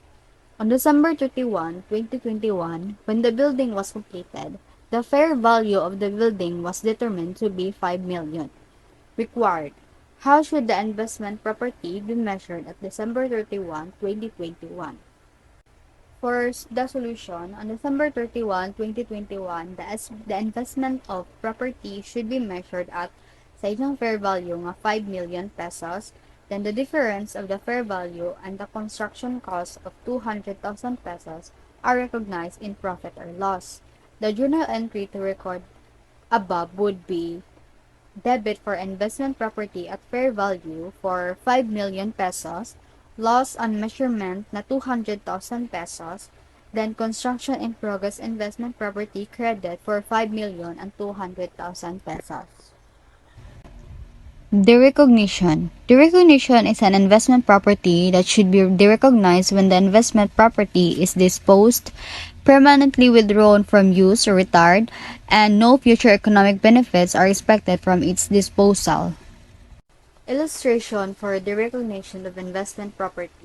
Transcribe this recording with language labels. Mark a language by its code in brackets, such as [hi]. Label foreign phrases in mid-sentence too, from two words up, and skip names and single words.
[en] On December 31, 2021, when the building was completed, the fair value of the building was determined to be 5 million. Required. How should the investment property be measured at December 31, 2021? First, the solution. On December 31, 2021, the investment of property should be measured at [hil] sa inyong [en] fair value nga 5 million pesos. Then the difference of the fair value and the construction cost of 200,000 pesos are recognized in profit or loss. The journal entry to record above would be debit for investment property at fair value for 5 million pesos, loss on measurement na 200,000 pesos, then construction in progress investment property credit for 5,200,000 pesos. Derecognition. Derecognition is an investment property that should be derecognized when the investment property is disposed, permanently withdrawn from use or retired, and no future economic benefits are expected from its disposal. Illustration for derecognition of investment property.